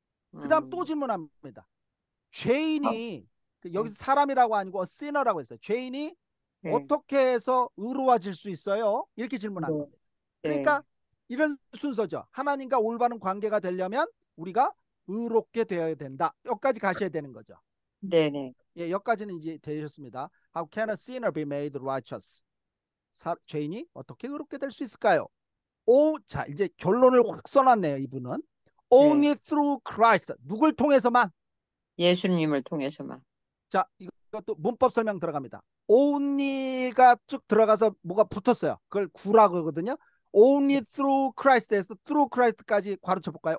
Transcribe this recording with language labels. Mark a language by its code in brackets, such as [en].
[ko] 그 다음 또 질문합니다. 죄인이 여기서 사람이라고 아니고 sinner라고 했어요. 죄인이 예. 어떻게 해서 의로워질 수 있어요? 이렇게 질문한 네. 겁니다. 그러니까 이런 순서죠. 하나님과 올바른 관계가 되려면 우리가 의롭게 되어야 된다. 여기까지 가셔야 되는 거죠. 네네. 예, 여기까지는 이제 되셨습니다. [en] How can a sinner be made righteous? [ko] 죄인이 어떻게 의롭게 될 수 있을까요? 자, 이제 결론을 확 써놨네요, 이분은. [en] Only through Christ. [ko] 누굴 통해서만? 예수님을 통해서만. 자, 이것도 문법 설명 들어갑니다. only가 쭉 들어가서 뭐가 붙었어요. 그걸 구라고 하거든요. [en] Only through Christ [ko] 에서 through Christ까지 괄호 쳐볼까요?